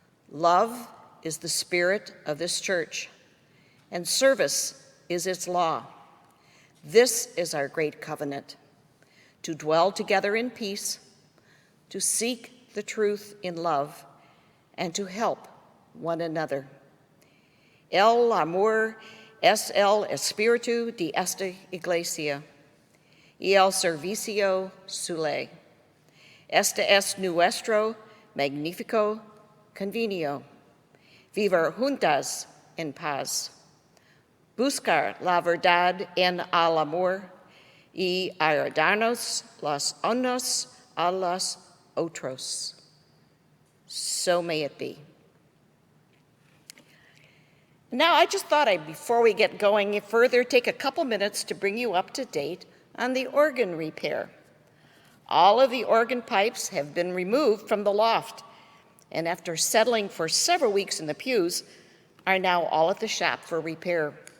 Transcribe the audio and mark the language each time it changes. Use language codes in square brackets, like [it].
[en] Love is the spirit of this church, and service is its law. This is our great covenant, to dwell together in peace, to seek the truth in love, and to help one another. [es] El amor es el espíritu de esta iglesia, y el servicio su ley. Este es nuestro magnífico convenio, vivir juntas en paz, buscar la verdad en el amor y ayudarnos los unos a los otros. [en] So may it be. Now, I just thought before we get going further, take a couple minutes to bring you up to date on the organ repair. All of the organ pipes have been removed from the loft, and after settling for several weeks in the pews, are now all at the shop for repair.